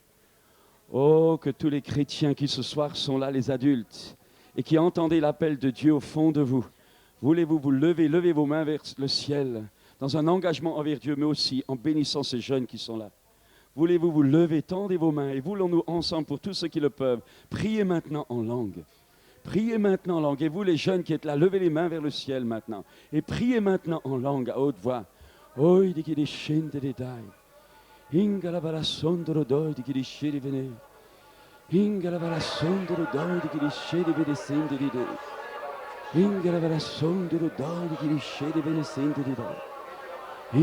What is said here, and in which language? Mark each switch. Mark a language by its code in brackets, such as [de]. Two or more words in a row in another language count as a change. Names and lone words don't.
[fr] Oh, que tous les chrétiens qui ce soir sont là, les adultes, et qui entendez l'appel de Dieu au fond de vous, voulez-vous vous lever, levez vos mains vers le ciel, dans un engagement envers Dieu, mais aussi en bénissant ces jeunes qui sont là. Voulez-vous vous lever, tendez vos mains, et voulons-nous ensemble, pour tous ceux qui le peuvent, prier maintenant en langue. Priez maintenant en langue. Et vous les jeunes qui êtes là, levez les mains vers le ciel maintenant. Et priez maintenant en langue à haute voix. Oi di chi discende di dai. Inga la vala sondro doi di chi discende vene. Inga la vala sondro doi di chi discende vene sende di dei. Inga la vala sondro doi di chi discende vene sende di dei.